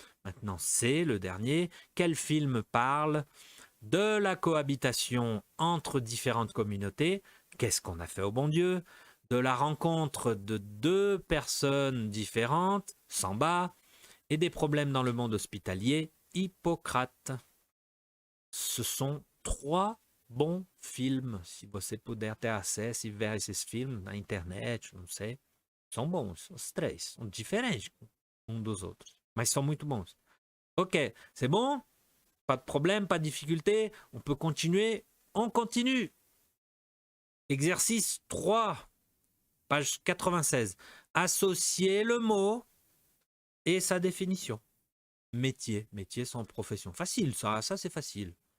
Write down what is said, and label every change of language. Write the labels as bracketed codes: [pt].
[fr] Maintenant, C, le dernier. Quel film parle de la cohabitation entre différentes communautés? Qu'est-ce qu'on a fait au bon Dieu? De la rencontre de deux personnes différentes, Samba, et des problèmes dans le monde hospitalier, Hippocrate. Ce sont trois bons films. [pt] Si você puder ter acesso e ver esses filmes na internet, não sei, são bons. Os três são diferentes um dos outros, mas são muito bons. [fr] Ok, c'est bon? Pas de problème, pas de difficulté. On peut continuer. On continue. Exercice 3, page 96. Associer le mot et sa définition. Métier, métier sans profession. Facile, ça c'est facile.